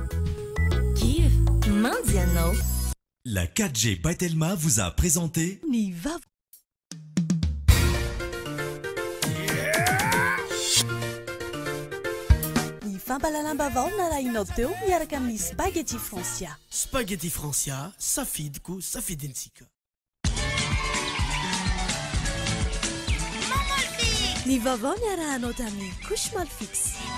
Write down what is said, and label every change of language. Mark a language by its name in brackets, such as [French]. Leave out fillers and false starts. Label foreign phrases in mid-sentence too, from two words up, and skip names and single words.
[Malagasy] Giv, mandy anao. [French] La 4G Patelma vous a présenté [Malagasy] ny vaovao. Ny fampalalam-bavao narahinao teo miaraka amin'ny Spaghetti Francia. Spaghetti Francia, safidiko safidintsika. Ny vaovao niarahanao tamin'ny [French] couche mal fixe.